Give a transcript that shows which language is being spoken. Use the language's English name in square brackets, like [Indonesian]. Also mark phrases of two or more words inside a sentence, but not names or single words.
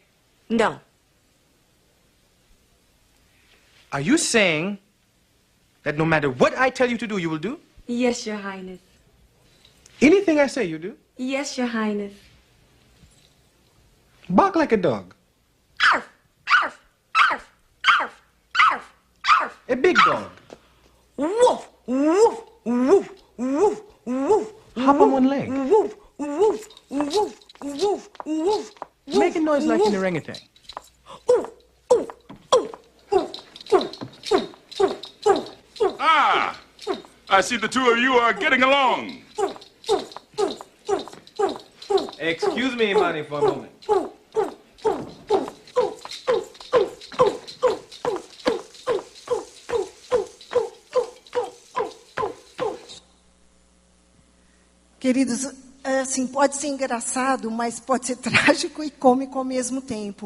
[English] No. Are you saying that no matter what I tell you to do, you will do? Yes, Your Highness. Anything I say, you do? Yes, Your Highness. Bark like a dog. Arf, arf, arf, arf, arf, arf. A big dog. Woof, woof, woof, woof, woof. Hop on one leg. Woof, woof, woof, woof, woof. Make a noise like an orangutan. Ah! I see the two of you are getting along. Excuse me, Imani, for a moment. [Portuguese] Queridos, assim, pode ser engraçado, mas pode ser trágico e cômico ao mesmo tempo.